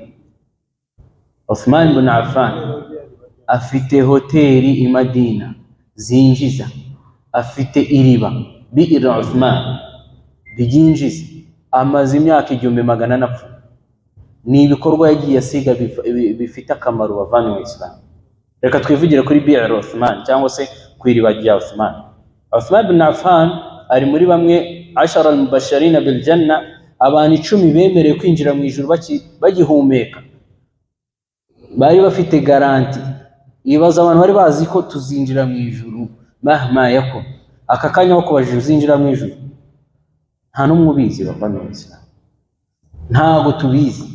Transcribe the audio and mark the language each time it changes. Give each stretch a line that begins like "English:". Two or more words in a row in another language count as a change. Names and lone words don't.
Kinyarwanda: Uthman bin Affan afite hoteli i Madina zinjiza, afite iriba bi'r Uthman ryinjiza, amaze imyaka 1400 apfa. Ni ibikorwa yagiye asiga bifite akamaro bavana mu Islam. Reka twivugire kuri bi'r Uthman cyangwa se ku iriba rya Uthman. Uthman bin Affan ari muri bamwe 10
Arabic: المبشرين بالجنة,
Kinyarwanda: abantu 10 bemerewe kwinjira mu ijuru bagihumeka, bari bafite garanti. Ibaza abantu bari bazi ko tuzinjira mu ijuru
Arabic: مهما يكن,
Kinyarwanda: aka kanya ko kubajije uzinjira mu ijuru, nta n'umwe ubizi bavana mu Islam, ntago tubizi.